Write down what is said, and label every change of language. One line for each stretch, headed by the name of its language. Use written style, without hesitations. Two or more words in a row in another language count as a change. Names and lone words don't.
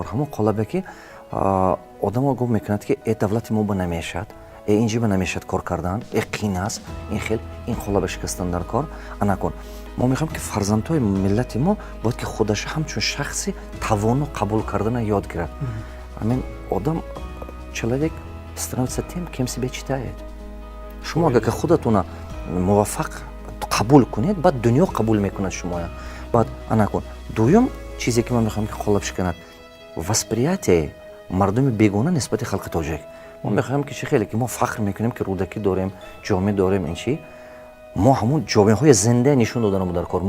Tajik: ҳамон қолабе ки одамо гуфт мекунад ки давлати мо ба намешад, инҷи ба намешад кор кардан, қин аст, ин қолаба шикастан дар кор накун. мо мехоҳем ки фарзандҳои миллати мо бояд ки худаша ҳамчун шахси тавону қабул кардана ёд гирад. ҳамин одам
Russian: человек становится тем, кем себя читает.
Tajik: шумо агар ки худатона муваффақ қабул кунед, баъд дунё қабул мекунад шумоя. баъд накун. дуюм чизе ки ман мехоҳам ки қолаб шиканад, восприятие мардуми бегона нисбати халқи тоҷик. мо мехоҳам ки чӣ хеле ки мо фахр мекунем ки рӯдакӣ дорем, ҷомеъ дорем, ин чӣ мо ҳамун ҷомеъҳои зинда нишон доданамон дар кор.